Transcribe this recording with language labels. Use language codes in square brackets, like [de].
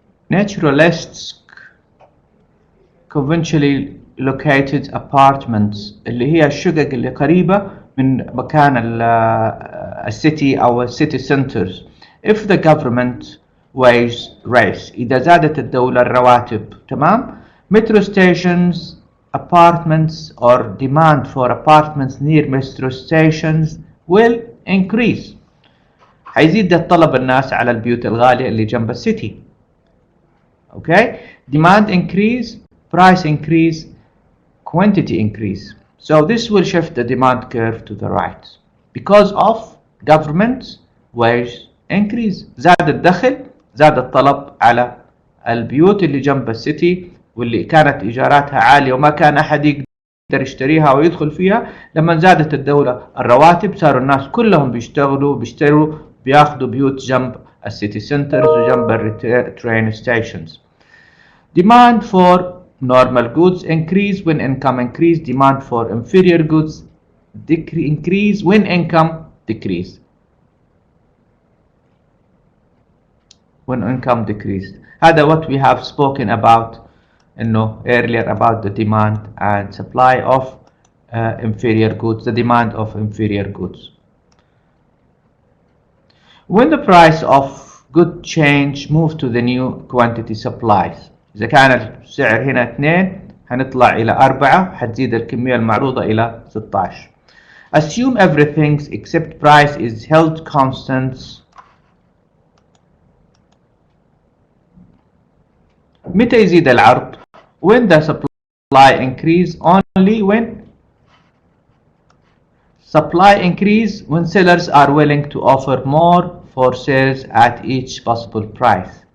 [en] Naturalists conventionally located apartments [ar] اللي هي الشقق اللي قريبة من مكان السيتي أو السيتي centers. [en] If the government wage raise [ar] إذا زادت الدولة الرواتب تمام. [en] Metro stations apartments or demand for apartments near metro stations will increase. [ar] حيزيد الطلب الناس على البيوت الغالية اللي جنب السيتي. [en] Okay, demand increase, price increase, quantity increase. So this will shift the demand curve to the right because of government wage increase. [ar] زاد الدخل، زاد الطلب على البيوت اللي جنب السيتي واللي كانت إيجاراتها عالية وما كان أحد يقدر يشتريها ويدخل فيها. لما زادت الدولة الرواتب صاروا الناس كلهم بيشتروا بياخذوا بيوت جنب السيتي سنترز وجنب الترين ستيشنز. [en] Demand for normal goods increase when income increase. Demand for inferior goods increase when income decrease. When income decreased. هذا what we have spoken about earlier about the demand and supply of inferior goods, the demand of inferior goods. When the price of good change move to the new quantity supplies. [ar] إذا كان السعر هنا 2 هنطلع إلى 4 حتزيد الكمية المعروضة إلى 16. [en] Assume everything except price is held constant. [ar] متى يزيد العرض؟ [en] When the supply increase only when supply increase when sellers are willing to offer more for sales at each possible price.